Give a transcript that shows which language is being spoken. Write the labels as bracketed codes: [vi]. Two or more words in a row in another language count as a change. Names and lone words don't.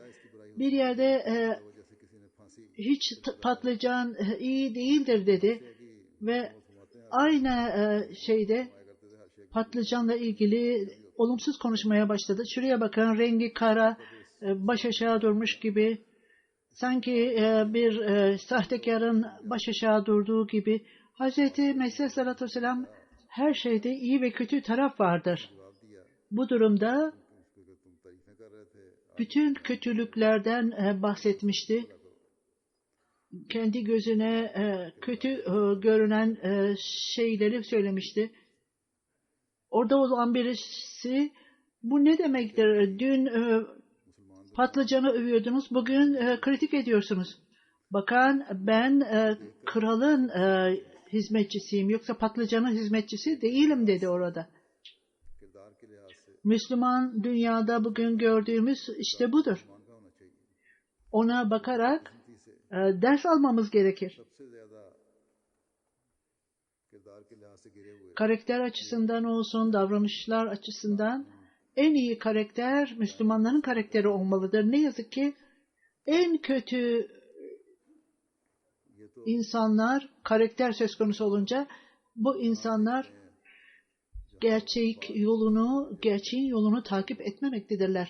[tr] Bir yerde hiç patlıcan iyi değildir dedi ve aynı şeyde patlıcanla ilgili olumsuz konuşmaya başladı. Şuraya bakın, rengi kara, baş aşağı durmuş gibi, sanki bir sahtekarın baş aşağı durduğu gibi. Hz. Mesih Aleyhisselatü Vesselam, her şeyde iyi ve kötü taraf vardır. Bu durumda [ur] اس کے تم تعریفیں کر رہے تھے [tr] bütün kötülüklerden bahsetmişti. Kendi gözüne kötü görünen şeyleri söylemişti. Orada olan birisi, bu ne demektir? Dün patlıcanı övüyordunuz, bugün kritik ediyorsunuz. Bakan, ben kralın hizmetçisiyim, yoksa patlıcanın hizmetçisi değilim dedi orada. [ur] کردار کے لحاظ سے [tr] Müslüman dünyada bugün gördüğümüz işte budur. [ur] مان کا ہونا چاہیے [tr] Ona bakarak ders almamız gerekir. [ur] سب سے زیادہ کردار کے لحاظ سے گرے ہوئے [tr] Karakter açısından olsun, davranışlar açısından en iyi karakter Müslümanların karakteri olmalıdır. Ne yazık ki en kötü insanlar, karakter söz konusu olunca, bu insanlar gerçeğin yolunu takip etmemektedirler.